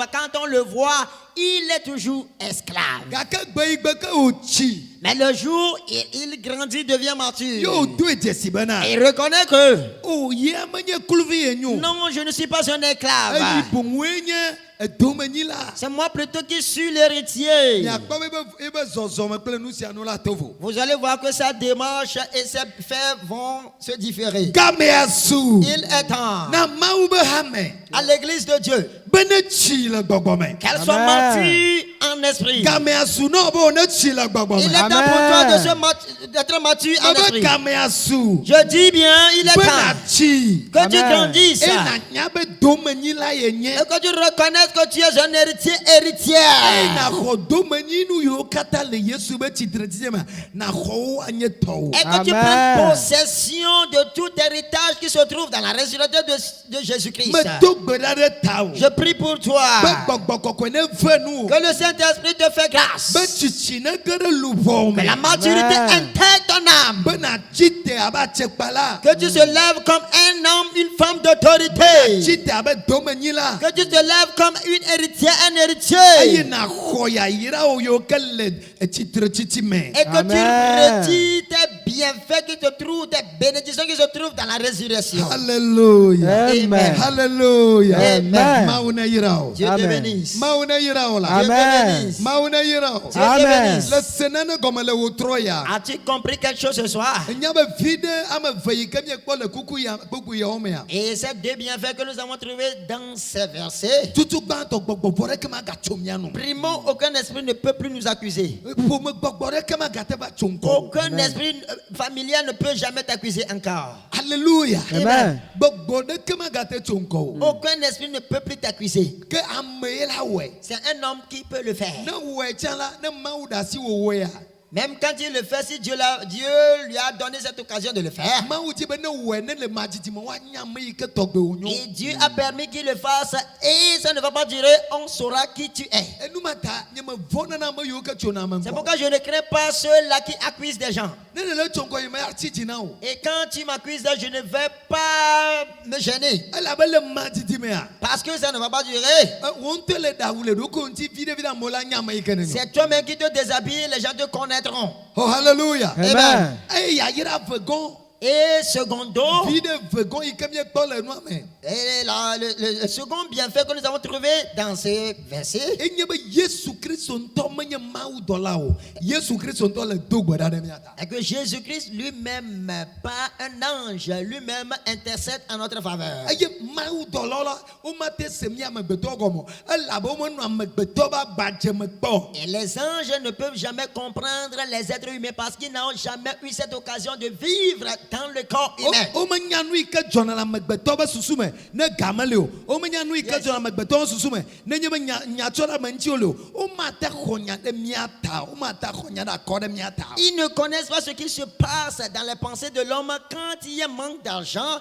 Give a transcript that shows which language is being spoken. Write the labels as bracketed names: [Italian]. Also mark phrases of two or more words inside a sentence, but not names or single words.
[French] Quand on le voit, il est toujours esclave. [Ewe] gake gbe yi gbe ke wòtsi [French] Mais le jour où il grandit, devient mature. [Ewe] ye wòdo edzesi bena [French] Et il reconnaît que [Ewe] o yea menye kluvi ye nyo [French] non, je ne suis pas un esclave. [Ewe] eyi boŋ woe nye edomenyila [French] C'est moi plutôt qui suis l'héritier. [Ewe] miakpɔ be ebe zɔzɔme kple nu sia nu la to vo [French] Vous allez voir que sa démarche et ses faits vont se différer. [Ewe] gamea su [French] Il est temps [Ewe] na Mawu be hame [French] à l'église de Dieu [Ewe] be ne tsi le gbɔgbɔ me [French] qu'elle soit Amen. mature en esprit. [Ewe] gamea su na be ne tsi le gbɔgbɔ [French] Il [Ewe] me [French] est temps pour toi d'être mature en [Ewe] ebe [French] esprit. [Ewe] gamea su [French] Je dis bien, il est [Ewe] be [French] temps [Ewe] natsi [French] que tu Amen. grandisses [Ewe] e [French] et [Ewe] nanya be domenyila ye nye [French] que tu reconnaisses que tu es un héritier, [Ewe] eye [French] héritière. [Ewe] naxɔ domenyinu yiwo katã le Yesu be tsitretsitsi me naxɔwo anye tɔwo [French] Et que tu Amen. prennes possession de tout héritage qui se trouve dans la résurrection de Jésus-Christ. [Ewe] medo gbe ɖa ɖe ta o [French] Je prie pour toi [Ewe] be gbɔgbɔ kɔkɔe ne ve nu o [French] que le Saint-Esprit te fait grâce. [Ewe] be tsitsi ne ge ɖe luʋɔwo [French] Que [Ewe] me [French] la maturité Amen. intègre ton âme. [Ewe] be natsi te abe atsekpa la [French] Que tu te lèves comme un homme, une femme d'autorité. [Ewe] tsi te abe domenyila [French] Que tu te lèves comme une héritière, un [Ewe] eye [French] héritier. [Ewe] naxɔ yayrawo yiwo ke le tsitretsitsi me [French] Et que Amen. tu retires tes bienfaits qui te trouvent, tes bénédictions qui se trouvent dans la résurrection. Hallelujah. Amen. Hallelujah. Amen. [Ewe] Mawu ne yra o [French] Dieu te Amen. bénisse. [Ewe] Mawu ne yra o la [French] Dieu te Amen. bénisse. [Ewe] Mawu ne yra o [French] Dieu te Amen. bénisse. [Ewe] le senane gɔme le wò trɔ ya [French] As-tu compris quelque chose ce soir? [Ewe] enya be vi ɖe ame ve yi ke miekpɔ le kuku yawo mea [French] Et ces deux bienfaits que nous avons trouvés dans ces versets. [Ewe] tutu gbãtɔ gbɔgbɔ vɔ ɖeke magatso mia nu [French] Primo, aucun esprit ne peut plus nous accuser. [Ewe] ƒome gbɔgbɔ ɖeke magate va tso ŋkɔ [French] Aucun esprit familial ne peut jamais t'accuser encore. Hallelujah. Amen. [Ewe] gbɔgbɔ ɖeke magate tso ŋkɔ o [French] Aucun esprit ne peut plus t'accuser. [Ewe] ke ame ye la wɔe [French] C'est un homme qui peut le faire. [Ewe] ne wɔe tsã la ne Mawu ɖe asi wɔwɔea [French] Même quand il le fait, si Dieu lui a donné cette occasion de le faire. [Ewe] Mawu di be ne wɔe ne le madzidzi me woanya ame yi ke tɔgbe wònyo [French] Et Dieu a permis qu'il le fasse et ça ne va pas durer, on saura qui tu es. [Ewe] enu ma ta nye me vɔ nana ame yiwo ke tsona ame [French] C'est [Ewe] ŋkɔ [French] pourquoi je ne crains pas ceux-là qui accusent des gens. [Ewe] ne le tso ŋkɔ yi me atsi dzi na o [French] Et quand tu m'accuses, je ne vais pas me gêner. [Ewe] elabe le madzidzi mea [French] Parce que ça ne va pas durer. [Ewe] wò ŋutɔ le ɖawu le ɖokui ŋuti viɖe amewo la nya ame yi ke ne nyo [French] C'est toi-même qui te déshabille, les gens te connaîtront. oh hallelujah Amen. [Ewe] eye yayra vegɔn [French] Et secondo, [Ewe] viɖe vegɔn yi ke miekpɔ le nua me [French] et le second bienfait que nous avons trouvé dans ce verset, [Ewe] enye be Yesu Kristo ŋutɔ menye Mawu dɔla o Yesu Kristo ŋutɔ le do gbe ɖa ɖe mia ta [French] est que Jésus-Christ lui-même, pas un ange, lui-même intercède en notre faveur. [Ewe] eye Mawu dɔlawo la womate se mi amegbetɔ gɔme o elabe womenɔ amegbetɔ be agbadze me kpɔ [French] Et les anges ne peuvent jamais comprendre les êtres humains parce qu'ils n'ont jamais eu cette occasion de vivre dans le corps humain. Ils ne connaissent pas ce qui se passe dans les pensées de l'homme quand il y a manque d'argent.